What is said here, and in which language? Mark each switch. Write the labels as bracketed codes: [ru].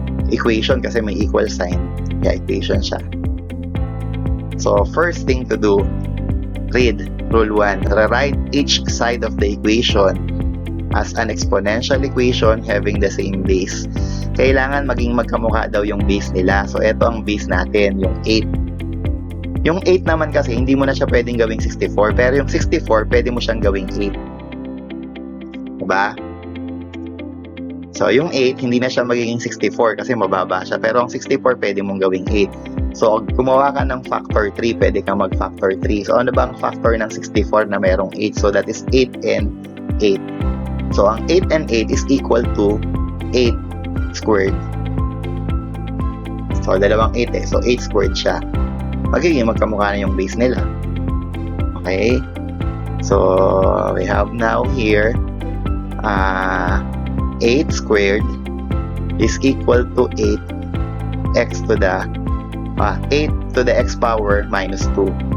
[tl] Equation kasi may equal sign. Kaya equation siya. So, [en] first thing to do, read rule 1. Rewrite each side of the equation as an exponential equation having the same base. [tl] Kailangan maging magkamukha daw yung base nila. So, ito ang base natin, yung 8. Yung 8 naman kasi, hindi mo na siya pwedeng gawing 64. Pero yung 64, pwede mo siyang gawing 8. Diba? So, yung 8, hindi na siya magiging 64 kasi mababa siya. Pero ang 64, pwede mong gawing 8. So, gumawa ka ng factor 3, pwede kang mag-factor 3. So, ano ba ang factor ng 64 na merong 8? [en] So, that is 8 and 8. So, ang 8 and 8 is equal to 8 squared. [tl] So, dalawang 8 eh. So, 8 squared siya. Magiging magkamukha na yung base nila. Okay? [en] So, we have now here 8 squared is equal to 8x to the 8 to the x power minus 2.